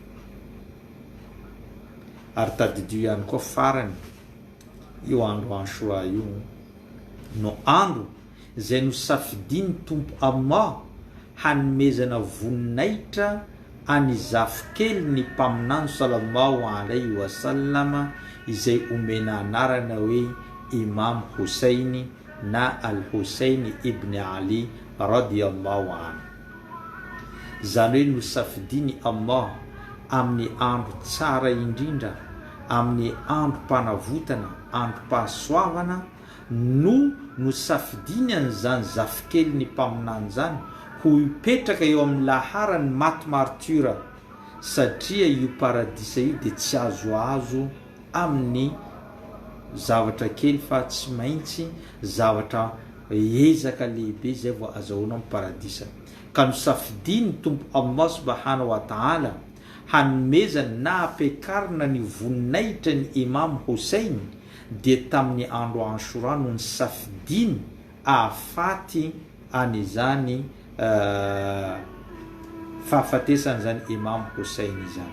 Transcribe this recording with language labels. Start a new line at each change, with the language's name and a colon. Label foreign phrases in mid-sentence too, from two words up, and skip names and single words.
Malagasy: Ary tadidio ihany koa farany io andro Ashura io no andro zay no safidiny tompo Allah hanomezana voninahitra any zafikely ny mpaminany
Arabic: صلى الله عليه وسلم,
Malagasy: izay omena anarana hoe Imam Hussein na Al-Hussein ibn Ali
Arabic: رضي الله عنه.
Malagasy: Zany hoe no safidiny Allah amin'ny andro tsara indrindra, amin'ny andro mpanavotana, andro pahasoavana, no safidiny an'izany zafikely ny mpaminany zany ho ipetraka eo amin'ny laharany maty martyra, satria io paradisa io dia tsy azoazo amin'ny zavatra kely fa tsy maintsy zavatra ezaka lehibe zay vao azahoana amin'ny paradisa. Ka no safidiny tompo
Arabic: الله سبحانه وتعالى
Malagasy: hanomezana na ampiakarina ny voninahitra ny Imam Hussein, dia tamin'ny andro Ashura no ny safidiny ahafaty an'izany fahafatesana zany Imam Hussein izany.